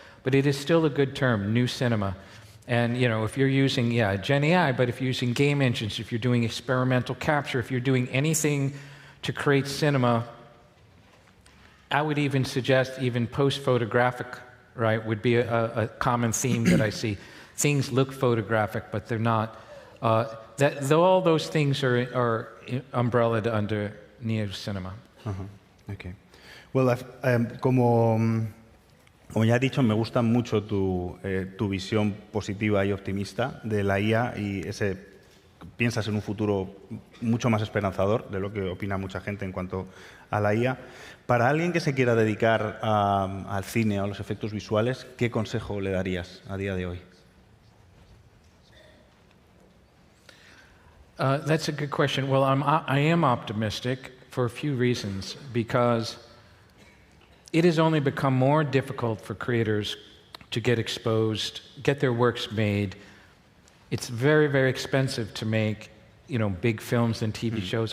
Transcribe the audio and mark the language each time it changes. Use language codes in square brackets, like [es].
[en] But it is still a good term, new cinema. And, you know, if you're using, Gen AI, but if you're using game engines, if you're doing experimental capture, if you're doing anything to create cinema, I would even suggest even post-photographic, right, would be a common theme that I see. Things look photographic, but they're not. All those things are umbrellaed under neo-cinema. Okay. [es] Well, como ya he dicho, me gusta mucho tu visión positiva y optimista de la IA y piensas en un futuro mucho más esperanzador de lo que opina mucha gente en cuanto a la IA. Para alguien que se quiera dedicar al cine o a los efectos visuales, ¿qué consejo le darías a día de hoy? [en] That's a good question. Well, I am optimistic for a few reasons, because it has only become more difficult for creators to get exposed, get their works made. It's very, very expensive to make, you know, big films and TV shows.